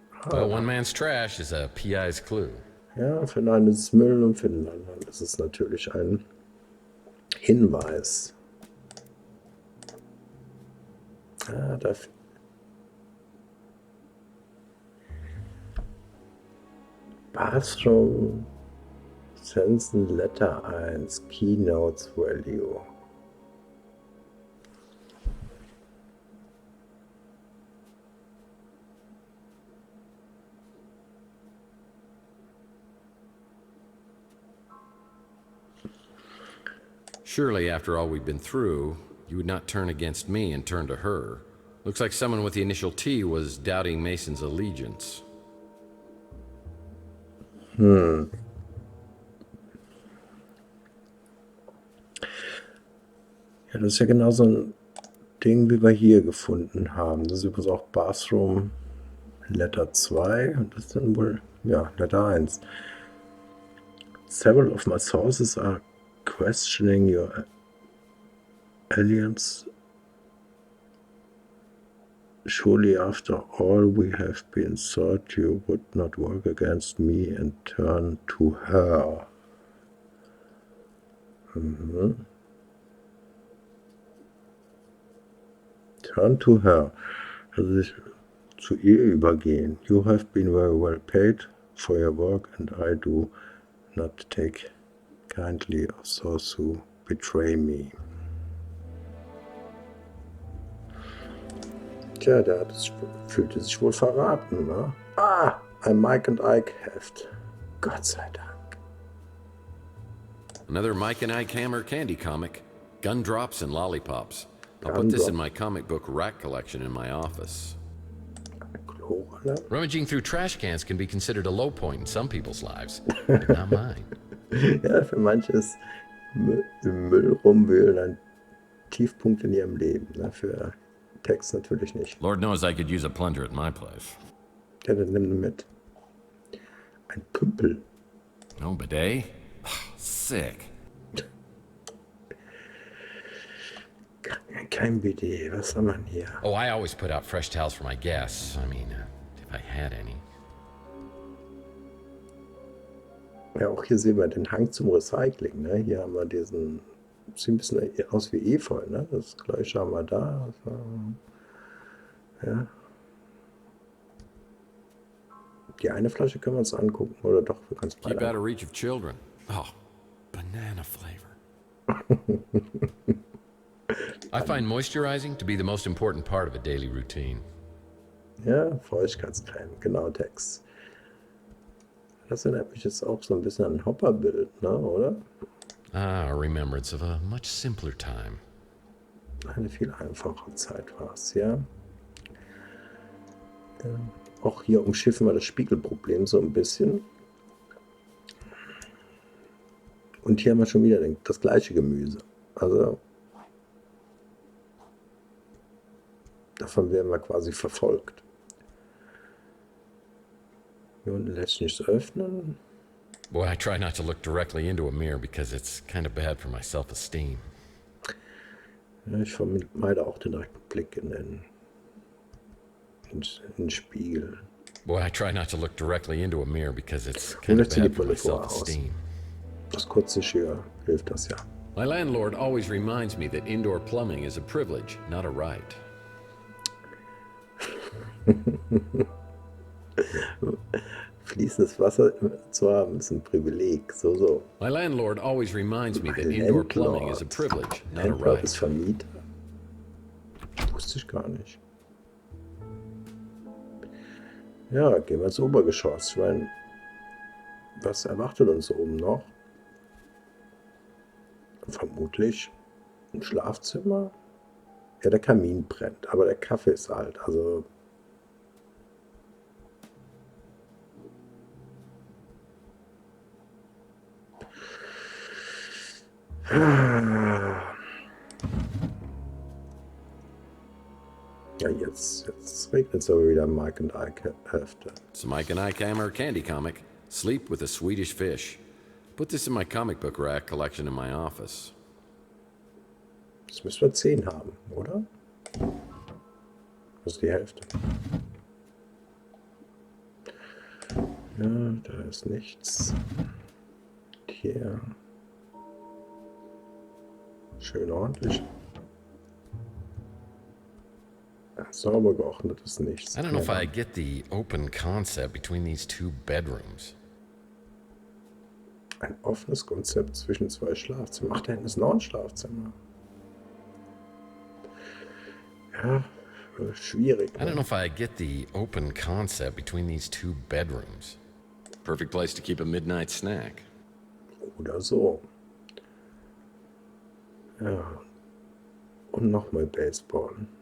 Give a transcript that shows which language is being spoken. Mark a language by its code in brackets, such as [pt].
[en] Well, one man's trash is a PI's clue. [de] Ja, für den einen ist es Müll und für den anderen ist es natürlich ein Hinweis. Ah, da. [en] Bathroom Sensen Letter 1 Keynotes Value. Surely, after all we've been through, you would not turn against me and turn to her. Looks like someone with the initial T was doubting Mason's allegiance. [de] Ja, das ist ja genau so ein Ding, wie wir hier gefunden haben. Das ist übrigens auch Bathroom Letter 2 und das ist dann wohl, ja, Letter 1. [en] Several of my sources are questioning your alliance. Surely after all we have been thought you would not work against me and turn to her. Turn to her. [de] Also sich zu ihr übergehen. [en] You have been very well paid for your work and I do not take kindly of those who betray me. [de] Tja, fühlte sich wohl verraten, ne? Ah, ein Mike and Ike Heft. Gott sei Dank. [en] Another Mike and Ike Hammer candy comic. Gumdrops and lollipops. I'll put this in my comic book rack collection in my office. [de] Chlorrolle. [en] Rummaging through trash cans can be considered a low point in some people's lives, but not mine. [de] Ja, für manche ist im Müll rumwühlen ein Tiefpunkt in ihrem Leben. Ne? Für Text natürlich nicht. [en] Lord knows I could use a plunger at my place. [de] Ja, dann nimm ihn mit. Ein Pümpel. [en] No bidet? Sick. [de] Kein BD, was haben wir denn hier? [en] Oh, I always put out fresh towels for my guests. I mean, if I had any. [de] Ja, auch hier sehen wir den Hang zum Recycling. Ne? Hier haben wir diesen, sieht ein bisschen aus wie Efeu. Ne? Das gleiche haben wir da. Ja. Die eine Flasche können wir uns angucken. Oder doch, wir können es [en] Keep [de] beide [en] out of reach of children. Oh, banana flavor. I find moisturizing to be the most important part of a daily routine. [de] Ja, Feuchtigkeitscreme, genau, Text. Das erinnert mich jetzt auch so ein bisschen an ein Hopperbild, ne, oder? [en] Ah, a remembrance of a much simpler time. [de] Eine viel einfachere Zeit war es, ja. Auch hier umschiffen wir das Spiegelproblem so ein bisschen. Und hier haben wir schon wieder das gleiche Gemüse. Also davon werden wir quasi verfolgt. Hier unten lässt sich nichts öffnen. [en] Boy, I try not to look directly into a mirror because it's kind of bad for my self-esteem. [de] Ja, ich vermeide auch den direkten Blick in den Spiegel. [en] Boy, I try not to look directly into a mirror because it's [de] Und [en] kind of [de] jetzt zieht die [en] bad for my [de] Brille vorher aus. [en] self-esteem. [de] Das kurze Schür hilft das ja. [en] My landlord always reminds me that indoor plumbing is a privilege, not a right. [de] Fließendes Wasser zu haben, ist ein Privileg. So. [en] My landlord always reminds me that [de] Mein [en] indoor plumbing is a Landlord. privilege, not a [de] Landlord ist [en] right. [de] Vermieter. Wusste ich gar nicht. Ja, gehen wir ins Obergeschoss. Ich meine, was erwartet uns oben noch? Vermutlich ein Schlafzimmer. Ja, der Kamin brennt, aber der Kaffee ist alt. Also ja, jetzt regnet es aber wieder Mike und Ike Hefte. [en] It's a Mike and Ike Hammer candy comic, Sleep with a Swedish Fish. Put this in my comic book rack collection in my office. [de] Jetzt müssen wir 10 haben, oder? Das ist die Hälfte. Ja, da ist nichts. Hier. Schön ordentlich. Ja, sauber geordnet ist nichts. [en] I don't know if I get the open concept between these two bedrooms. [de] Ein offenes Konzept zwischen 2 Schlafzimmern. Ach, da hinten ist noch ein Schlafzimmer. Ja, schwierig. [en] I don't know if I get the open concept between these two bedrooms. Perfect place to keep a midnight snack. [de] Oder so. Ja. Und nochmal Baseball.